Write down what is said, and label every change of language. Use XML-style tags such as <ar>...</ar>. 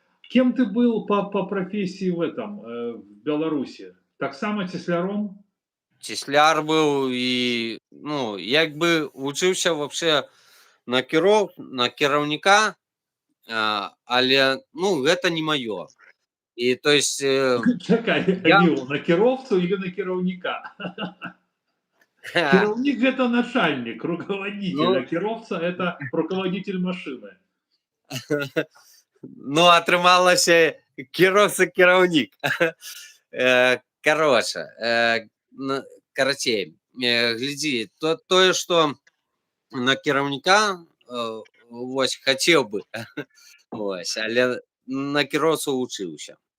<ru>Кем ты был по профессии в этом, в Беларуси?</ru> <be>Таксама цесляром? Цесляр быў і, ну, як бы вучыўся вообще на кіраўніка, але, ну, гэта не маё. І то есть Чакай, я Міл, на кіроўцу или на кіраўніка?</be> <ru>Кіраўнік это начальник, руководитель, ну, а кіроўца это руководитель машины.</ru> <be>ну, атрымалася кіроўца-кіраўнік. Кароче, карацей, глядзі, тое, што на кіраўніка вось хацеў бы, вось, але на кіроўцу вучыўся.</be>